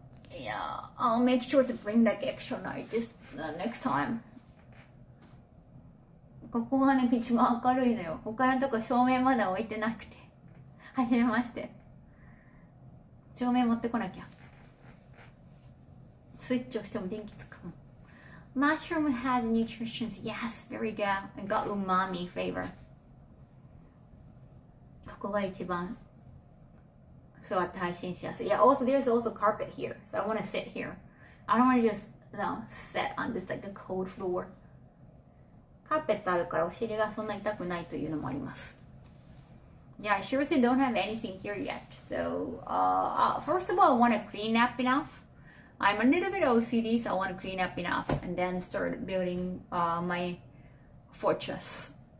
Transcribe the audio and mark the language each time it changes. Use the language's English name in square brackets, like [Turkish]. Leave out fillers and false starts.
[English] Yeah, I'll make sure to bring like extra light this next time. [Japanese] ここがね、一番明るいのよ。他のとこ照明まだ置いてなくて。はじめまして。照明持ってこなきゃ。スイッチ押しても電気つくもん。 [English] Mushroom has nutrition. Yes, very good. I got umami flavor. [Japanese] ここが一番座って配信しやすい。 [English] Yeah, also there's also carpet here, so I want to sit here. I don't want to just sit on this like a cold floor. [Japanese] カーペットあるからお尻がそんな痛くないというのもあります。 [English] Yeah, I seriously don't have anything here yet. So, first of all, I want to clean up enough. I'm a little bit OCD, so I want to clean up enough and then start building my fortress.